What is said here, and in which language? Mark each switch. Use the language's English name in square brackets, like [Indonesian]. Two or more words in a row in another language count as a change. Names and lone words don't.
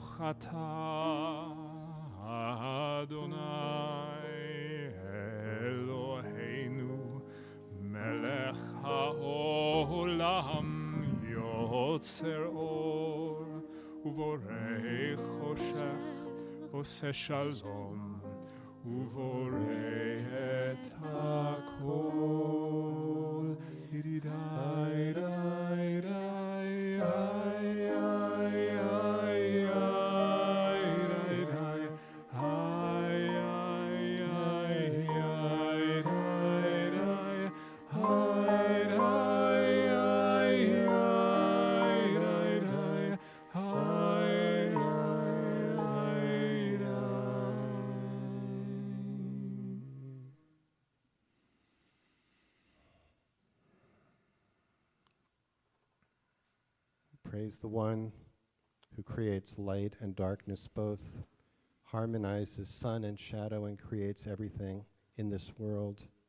[Hebrew] אתה אדוני אלוהינו מלך העולם יוצר אור ובורא חושך עושה שלום ובורא את הכל ידידיי דיי דיי איי איי איי איי דיי איי איי איי איי דיי דיי איי דיי איי איי דיי איי [English] Praise the one who creates light and darkness both, harmonizes sun and shadow, and creates everything in this world.